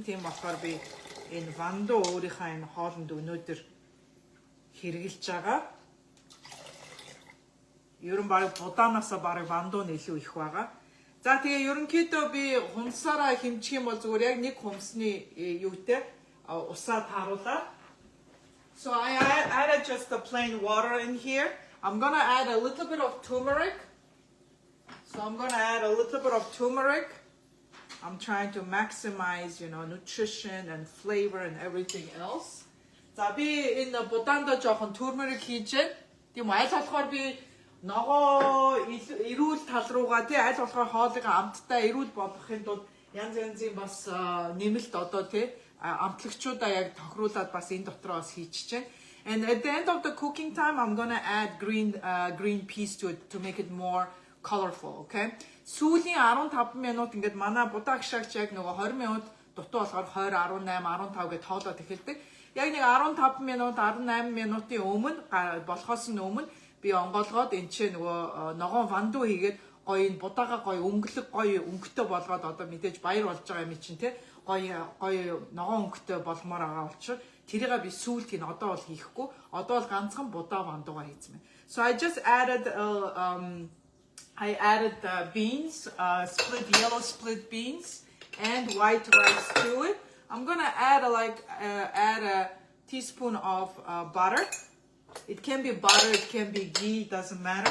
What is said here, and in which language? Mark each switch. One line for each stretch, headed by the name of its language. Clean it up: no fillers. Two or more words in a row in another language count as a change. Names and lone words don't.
Mongolian: Тийм болохоор би энэ вандо өөрийнхөө энэ хоолнд өнөөдөр хэрэгжилж байгаа. Ерөн баг будаанасаа баг вандо нь илүү их байгаа. За тэгээ ерөнхийдөө би хумсаараа хэмжих юм бол зүгээр яг нэг хумсны юутэй усаа тааруулаад.
English: So I added just the plain water in here. I'm gonna add a little bit of turmeric. So I'm gonna add a little bit of turmeric. I'm trying to maximize, nutrition and flavor and everything else.
Mongolian: За би энэ будаандаа жоохон turmeric хийж байна. Тийм аль болохоор би ногоо эрүүл тал руугаа тий аль болохоор хоолыг амттай эрүүл болгохын тулд янз янзын бас нэмэлт одоо тий амтлагчуудаа яг тохируулаад бас энэ дотроо бас хийчихэж байна.
English: And at the end of the cooking time, I'm gonna add green peas to it to make it more colorful, okay?
Mongolian: Сүүлийн 15 минут ингээд манай будаа гшаагч яг нөгөө 20 минут дутуу болохоор 20, 18, 15 гэж тоолоод эхэлдэг. Яг нэг 15 минут, 18 минутын өмнө болохоос нь өмнө би онгоолгоод энэ ч нөгөө ногоон ванду хийгээд гоё энэ будаага гоё өнгөлөг гоё өнгөтэй болгоод одоо мэдээж баяр болж байгаа юм чинь те гоё ногоон өнгөтэй болмоор байгаа учраас тэрийг би сүүлд хийн одоо бол хийхгүй одоо бол ганцхан будаа вандугаа хийцмэ.
English: So I just added beans, yellow split beans and white rice to it. I'm gonna add a teaspoon of butter. It can be butter, it can be ghee, doesn't matter.